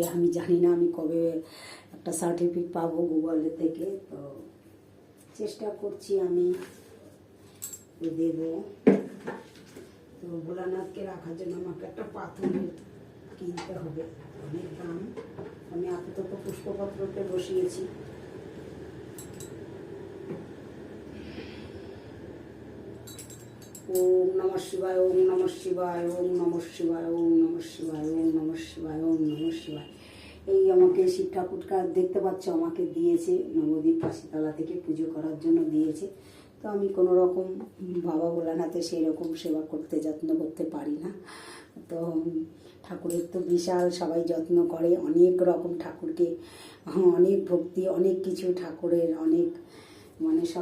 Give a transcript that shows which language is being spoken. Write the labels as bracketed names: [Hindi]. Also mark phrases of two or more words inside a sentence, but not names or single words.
[Bangla] আমি জানি না আমি কবে একটা সার্টিফিকেট পাবো গুগলের থেকে, তো চেষ্টা করছি আমি দেব। তো ভোলানাথকে রাখার জন্য আমাকে একটা পাথর কিনতে হবে, অনেক দাম। আমি আপাতত পুষ্পপত্রকে বসিয়েছি। [Sanskrit] ওম নমঃ শিবায়, ওম নমঃ শিবায়, ওম নমঃ শিবায়, ওম নমঃ শিবায়, ওম নমঃ শিবায়, ওম নমঃ শিবায়। [Bangla] এই আমাকে শিব ঠাকুরটা দেখতে পাচ্ছ আমাকে দিয়েছে, নবদ্বীপ পাশিতলা থেকে পুজো করার জন্য দিয়েছে। তো আমি কোনো রকম বাবা ভোলানাথে সেই রকম সেবা করতে, যত্ন করতে পারি না। তো ঠাকুরের তো বিশাল সবাই যত্ন করে, অনেক রকম ঠাকুরকে, অনেক ভক্তি, অনেক কিছু ঠাকুরের, অনেক মানে সব।